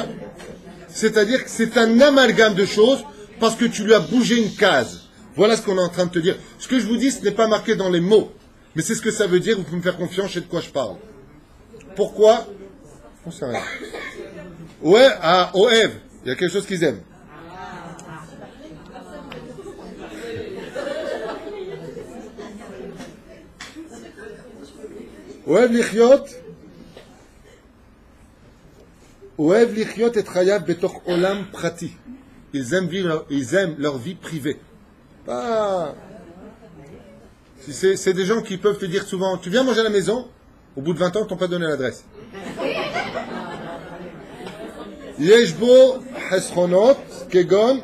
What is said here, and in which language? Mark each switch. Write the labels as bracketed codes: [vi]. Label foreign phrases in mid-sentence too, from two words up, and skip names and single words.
[fr] C'est-à-dire que c'est un amalgame de choses parce que tu lui as bougé une case. Voilà ce qu'on est en train de te dire. Ce que je vous dis, ce n'est pas marqué dans les mots, mais c'est ce que ça veut dire. Vous pouvez me faire confiance, je sais de quoi je parle. Pourquoi? On sait rien. Ouais, à Oev, il y a quelque chose qu'ils aiment. [he] אוהב לחיות. אוהב לחיות את חייו בתוך עולם פרטי. [fr] Ils aiment leur vie privée. Pas. C'est des gens qui peuvent te dire souvent, tu viens manger à la maison, au bout de 20 ans, ils t'ont pas donné l'adresse. [he] יש בו חסרונות כגון.